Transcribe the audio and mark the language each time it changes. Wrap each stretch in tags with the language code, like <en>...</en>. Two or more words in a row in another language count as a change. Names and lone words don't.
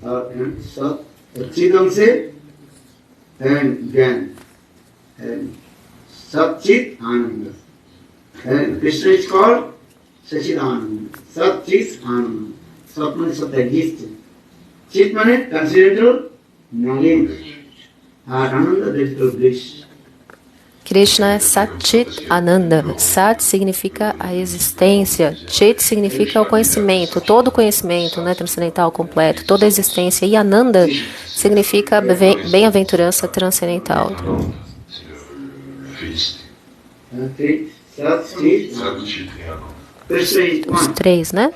<en>Satchit Ananda. Krishna is called Sachit Ananda. Satchit Ananda. Sat means Sat exists. Chit means transcendental knowledge. Ananda, that is called bliss.</en> <pt>Krishna é Satchit Ananda. Sat significa a existência. Chit significa o conhecimento, todo o conhecimento, né, transcendental completo, toda a existência. E Ananda significa bem-aventurança transcendental. Os três, né?</pt>